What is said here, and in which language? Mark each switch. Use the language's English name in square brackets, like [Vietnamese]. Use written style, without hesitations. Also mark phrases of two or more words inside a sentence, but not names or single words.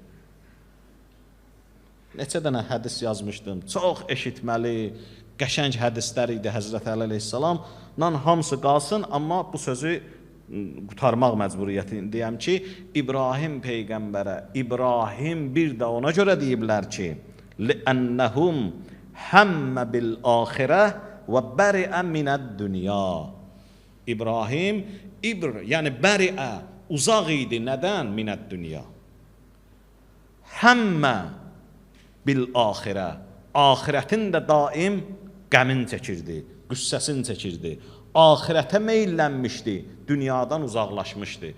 [Azerbaijani] Neçə dənə hədis yazmışdım, çox eşitməli, qəşəng hədislər idi Həzrət Əli əleyhissalamla, hamısı qalsın, amma bu sözü qutarmaq məcburiyyətindəyəm ki, İbrahim Peyğəmbərə, İbrahim bir də ona görə deyiblər ki, [Arabic] لِأَنَّهُمْ هَمَّ بِالْآخِرَةِ وَبَرِئَ مِنَ الدُّنْيَا. [Azerbaijani] İbrahim, yəni bəriə, uzaq idi, nədən? [Arabic] من الدنيا. هم بالآخرة, [Azerbaijani] axirətin də daim qəmin çəkirdi, qüssəsini çəkirdi. Axirətə meylənmişdi, dünyadan uzaqlaşmışdı.